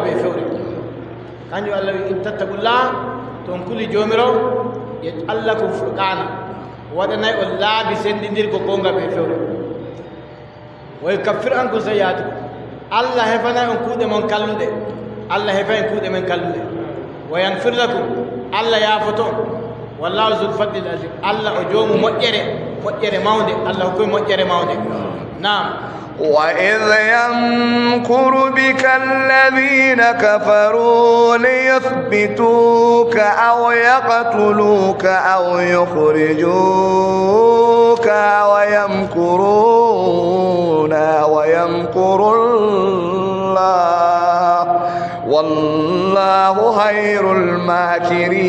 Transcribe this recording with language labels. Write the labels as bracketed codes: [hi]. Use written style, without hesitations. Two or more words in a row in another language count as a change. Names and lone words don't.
[ff] be fewre kanjum Allah wi [ar] إن تتقوا الله [ff] ton kuli jomiro [ar] يجعل لكم فرقانا [ff] waɗanay on laabi sendindirgo goonga be fewre [ar] ويكفر عنكم سيئاتكم [ff] Allah hefanay on kuuɗe mon kalluɗe Allah hefay kuuɗe men kalluɗe [ar] ويغفر لكم [ff] Allah yaafoto [ar] والله ذو الفضل العظيم [ff] Allah o joomu moƴƴere mawde Allah hokkoye moƴƴere mawde naam [ar] وإذ يمكر بك الذين كفروا ليثبتوك أو يقتلوك أو يخرجوك ويمكرون ويمكر الله والله خير الماكرين.